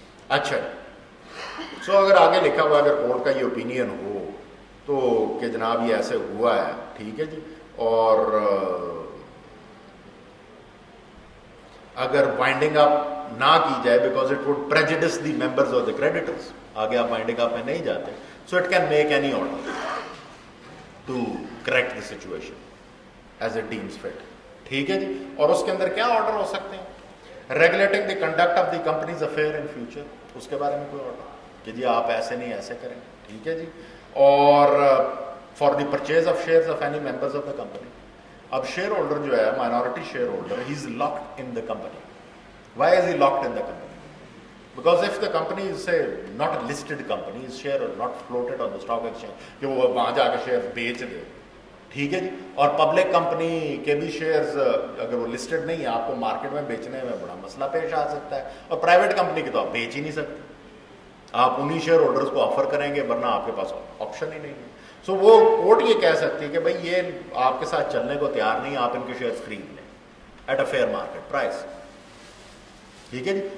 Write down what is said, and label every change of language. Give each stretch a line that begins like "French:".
Urdu: اچھا, سو اگر آگے لکھا ہوا اگر کورٹ کا یہ اوپینین ہو تو کہ جناب یہ ایسے ہوا ہے, ٹھیک ہے جی, اور اگر بائنڈنگ اپ نہ کی جائے
English: because it would prejudice the members اور the creditors,
Urdu: آگے آپ بائنڈنگ اپ میں نہیں جاتے,
English: so it can make any order to correct the situation as it deems fit,
Urdu: ٹھیک ہے جی. اور اس کے اندر کیا آرڈر ہو سکتے ہیں؟
English: regulating the conduct of the companies affair in future,
Urdu: اس کے بارے میں کوئی آرڈر کہ جی آپ ایسے نہیں ایسے کریں, ٹھیک ہے جی.
English: اور for the purchase of shares of any members of the company.
Urdu: اب شیئر ہولڈر جو ہے minority share holder,
English: He is locked in the company. Why is he locked in the company? Because if the company is a not a listed company, is share not floated on the stock exchange,
Urdu: کہ وہ وہاں جا کے share بیچ دے, ٹھیک ہے جی. اور public company کے بھی شیئرز اگر وہ لسٹڈ نہیں ہے, آپ کو مارکیٹ میں بیچنے میں بڑا مسئلہ پیش آ سکتا ہے. اور پرائیویٹ کمپنی کی تو آپ بیچ ہی نہیں سکتے, آپ انہی شیئر ہولڈرز کو آفر کریں گے, ورنہ آپ کے پاس آپشن ہی نہیں ہے. سو وہ کورٹ یہ کہہ سکتی ہے کہ بھائی یہ آپ کے ساتھ چلنے کو تیار نہیں, آپ ان کے شیئرز خرید لیں
English: at a fair market price,
Urdu: ٹھیک ہے جی.